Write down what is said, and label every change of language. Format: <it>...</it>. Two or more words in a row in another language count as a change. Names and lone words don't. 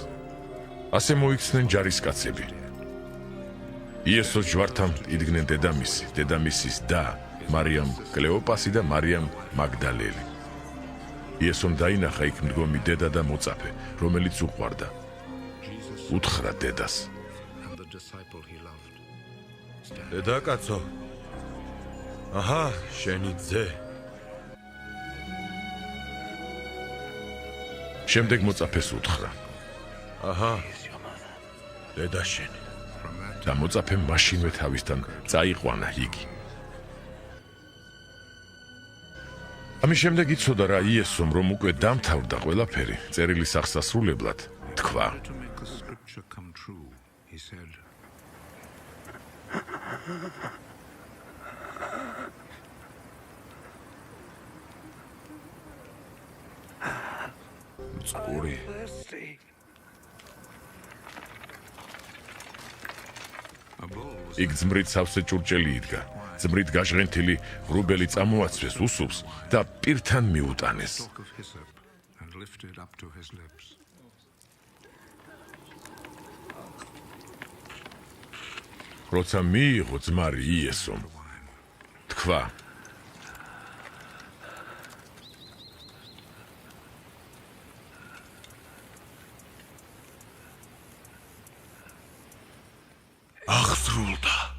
<ka>ასე მოიქცნენ ჯარისკაცები. იესოს ჯვართან იდგნენ დედამისი, დედამისის და მარიამ კლეოპასი და მარიამ მაგდალელი. იესომ დაინახა იქ მდგომი დედა და მოწაფე, რომელიც უყვარდა. უთხრა დედას:</ka> <en>and the disciple he loved.</en> <ka>დედაკაცო, აჰა, შენი ძე. შემდეგ მოწაფეს უთხრა: აჰა, დედა შენი. და მოწაფემ მაშინვე თავისთან წაიყვანა იგი. ამის შემდეგ იცოდა რა იესომ, რომ უკვე დამთავრდა ყველაფერი, წერილის აღსასრულებლად თქვა:</ka> <en>To make the scripture come true, he said.</en> <ka>წყური. იქ ძმრით სავსე ჭურჭელი იდგა. ძმრით გაჟღენთილი ღრუბელი წამოაცვეს უსულს და პირთან მიუტანეს.</ka> <en>Stalk of hyssop and lifted up to his lips.</en> <ka>როცა მიიღო ძმარი იესომ, თქვა: აღსრულდა.</ka>